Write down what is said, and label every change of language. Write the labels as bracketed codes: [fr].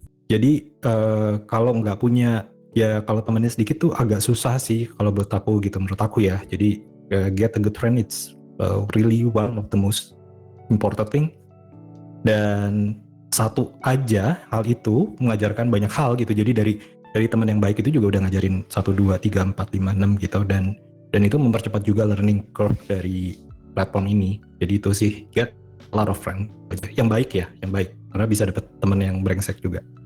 [id] jadi kalau nggak punya, ya kalau temannya sedikit tuh agak susah sih kalau menurut aku ya. Jadi [en] get a good friend, it's really one of the most important thing. [id] Dan satu aja hal itu mengajarkan banyak hal gitu. Jadi dari teman yang baik itu juga udah ngajarin 1, 2, 3, 4, 5, 6 gitu, dan itu mempercepat juga learning curve dari platform ini. Jadi itu sih, [en] get a lot of friend [id] yang baik ya, yang baik, karena bisa dapet teman yang brengsek juga.